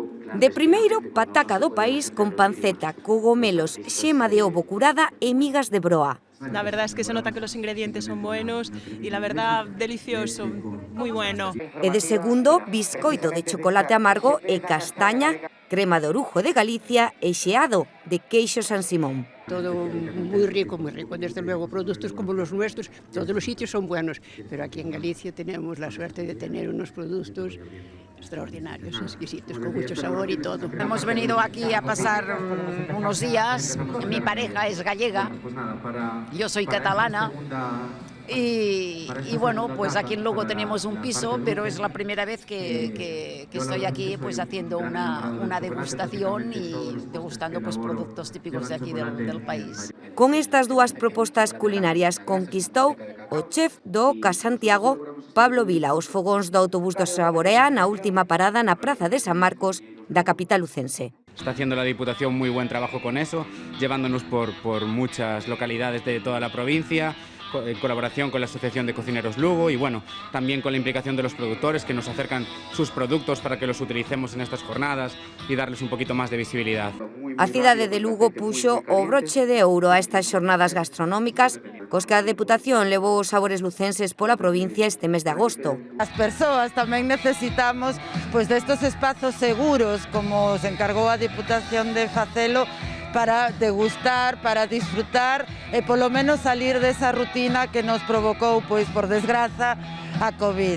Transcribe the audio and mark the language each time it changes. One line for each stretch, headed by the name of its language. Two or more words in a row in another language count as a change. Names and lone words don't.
Galician: De primeiro, pataca do país con panceta, cogomelos, xema de ovo curada e migas de broa.
Spanish: La verdad es que se nota que los ingredientes son buenos y la verdad delicioso, muy bueno.
Galician: E de segundo, biscoito de chocolate amargo e castaña, crema de orujo de Galicia e xeado de queixo San Simón.
Spanish: Todo muy rico, desde luego, productos como los nuestros, todos los sitios son buenos, pero aquí en Galicia tenemos la suerte de tener unos productos extraordinarios, exquisitos, con mucho sabor y todo. Hemos venido aquí a pasar unos días, mi pareja es gallega, yo soy catalana. Y bueno, pues aquí en Lugo tenemos un piso, pero es la primera vez que estoy aquí pues haciendo una degustación y degustando pues productos típicos de aquí del país.
Galician: Con estas dúas propostas culinarias conquistou o chef do Oca Santiago, Pablo Vila, os fogóns do autobús do Saborea na última parada na Praza de San Marcos da capital lucense.
Spanish: Está haciendo la Diputación muy buen trabajo con eso, llevándonos por muchas localidades de toda la provincia, en colaboración con la Asociación de Cocineros Lugo y bueno, también con la implicación de los productores que nos acercan sus productos para que los utilicemos en estas jornadas y darles un poquito más de visibilidad.
Galician: A cidade de Lugo puxo o broche de ouro a estas xornadas gastronómicas cos que a Deputación levou os sabores lucenses pola provincia este mes de agosto. As persoas tamén necesitamos pois destes espazos seguros como se encargou a Deputación de facelo para degustar, para disfrutar e polo menos salir desa rutina que nos provocou, pois por desgraza, a Covid.